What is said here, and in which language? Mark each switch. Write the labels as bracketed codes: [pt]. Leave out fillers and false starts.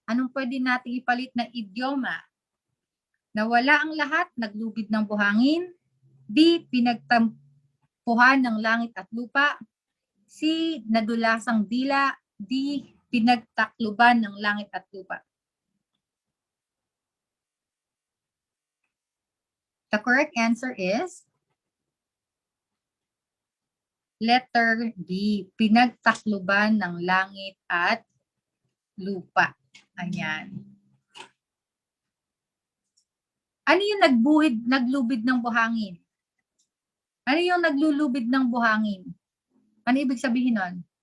[tl] Anong pwede natin ipalit na idioma? Nawala ang lahat, naglubid ng buhangin. B. Pinagtampuhan ng langit at lupa. C. Nadulasang dila. D. Pinagtakluban ng langit at lupa. [en] The correct answer is letter B. [tl] Pinagtakluban ng langit at lupa. Ayan. Ano yung naglubid ng buhangin? Ano yung naglulubid ng buhangin? Ano ibig sabihin nun?